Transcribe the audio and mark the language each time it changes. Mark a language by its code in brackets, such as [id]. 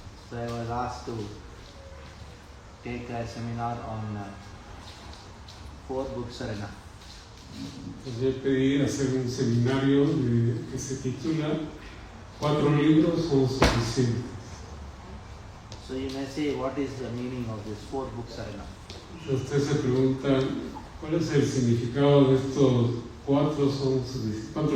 [en] So I was asked to take a seminar on 4 books arena. [es] Yo pedí hacer un seminario que se titula 4 libros son suficientes. [en] So you may say, what is the meaning of this 4 books arena? [es] Ustedes se preguntan, ¿cuál es el significado de estos 4 libros son suficientes?